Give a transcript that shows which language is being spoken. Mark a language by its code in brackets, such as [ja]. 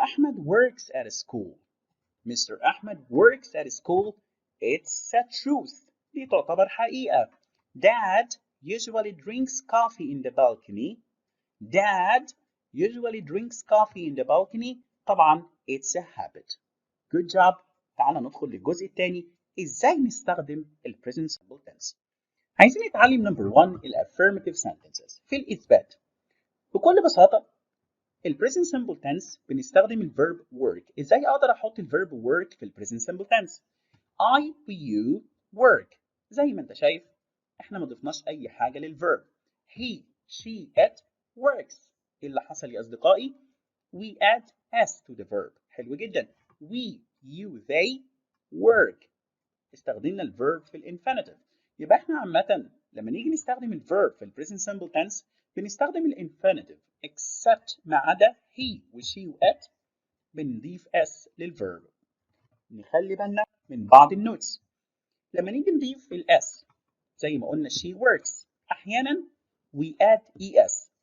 [en] Ahmed works at a school. Mr. Ahmed works at a school. It's a truth. [ar] دي تعتبر حقيقة. [en] Dad usually drinks coffee in the balcony. Dad usually drinks coffee in the balcony. طبعا it's a habit. Good job. [ar] تعالى ندخل للجزء الثاني، ازاي نستخدم ال present simple tense. عايزين نتعلم نمبر 1 ال affirmative sentences في الإثبات. بكل بساطة ال present simple tense بنستخدم ال verb work. ازاي اقدر احط ال verb work في ال present simple tense؟ [en] I و you work. [ar] زي ما انت شايف احنا ما ضفناش اي حاجة لل verb. [en] He, she, it works. [ar] ايه اللي حصل يا اصدقائي؟ [en] We add s to the verb. [ar] حلو جدا. [en] We, you, they work. [ar] استخدمنا ال verb في ال infinitive. يبقى احنا عامة لما نيجي نستخدم ال verb في ال present simple tense بنستخدم ال infinitive except ما عدا he و she و it بنضيف s لل verb. نخلي بالنا من بعض النوتس. لما نيجي نضيف ال s زي ما قلنا she works، احيانا [en] we add es.